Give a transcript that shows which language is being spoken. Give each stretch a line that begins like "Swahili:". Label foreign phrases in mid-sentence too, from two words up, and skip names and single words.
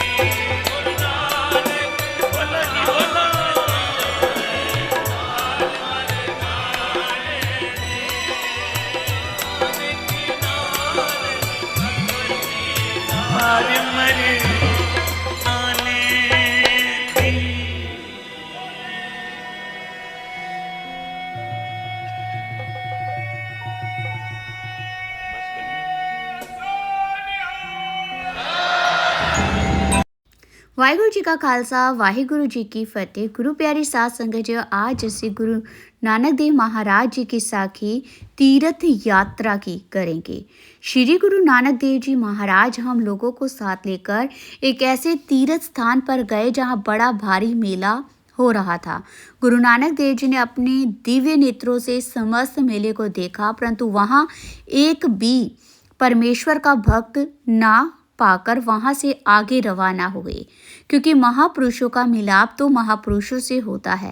Punjabi: ਬੋਲੋ ਜੀ ਬੋਲੋ। ਤਾਰ ਮਰਦਾਨੇ ਦੀ। ਵਾਹਿਗੁਰੂ ਜੀ ਕਾ ਖਾਲਸਾ ਵਾਹਿਗੁਰੂ ਜੀ ਕੀ ਫਤਿਹ। ਗੁਰੂ ਪਿਆਰੀ ਸਾਧ ਸੰਗਤ ਜੀ,
Hindi: आज ਅਸੀਂ गुरु नानक देव महाराज जी की साखी तीर्थ यात्रा की करेंगे। श्री गुरु नानक देव जी महाराज हम लोगों को साथ लेकर एक ऐसे तीर्थ स्थान पर गए जहां बड़ा भारी मेला हो रहा था। गुरु नानक देव जी ने अपने दिव्य नेत्रों से समस्त मेले को देखा, परंतु वहां एक भी परमेश्वर का भक्त ना पाकर वहां से आगे रवाना हुए, क्योंकि महापुरुषों का मिलाप तो महापुरुषों से होता है।